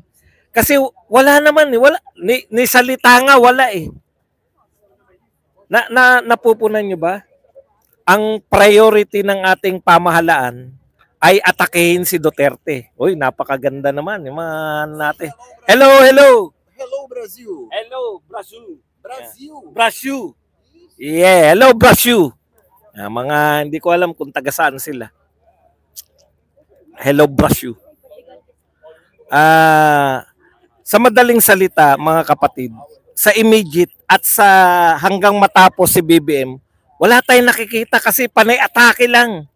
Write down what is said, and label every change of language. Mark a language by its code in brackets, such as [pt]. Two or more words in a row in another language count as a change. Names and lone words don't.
[tl] Kasi wala naman, wala, ni salita nga wala eh. Napupunan nyo ba? Ang priority ng ating pamahalaan ay atakehin si Duterte. Uy, napakaganda naman yung mga natin. [en] Hello, hello. Hello, Brasil. Hello, Brasil. Brasil. Brasil. Yeah, hello, Brasil. [tl] Mga hindi ko alam kung taga saan sila. [en] Hello, Brasil. [tl] Sa madaling salita, mga kapatid, sa immediate at sa hanggang matapos si BBM, wala tayong nakikita kasi panay atake lang.